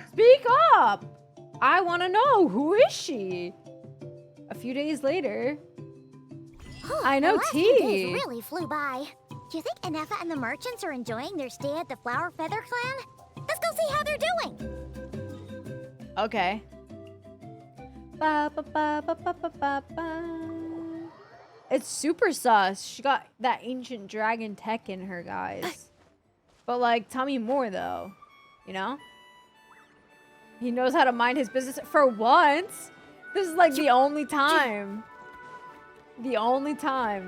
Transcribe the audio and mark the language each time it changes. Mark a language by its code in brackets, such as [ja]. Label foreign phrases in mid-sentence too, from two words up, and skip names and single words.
[en] Speak up! I want to know, who is she? A few days later. I know the last few days tea. really flew by. Do you think Ineffa and the merchants are enjoying their stay at the Flower Feather Clan? Let's go see how they're doing. Okay. Ba, ba, ba, ba, ba, ba, ba, ba. It's super sus. She got that ancient dragon tech in her, guys. But like, tell me more though. You know? He knows how to mind his business for once. This is like the only time. The only time.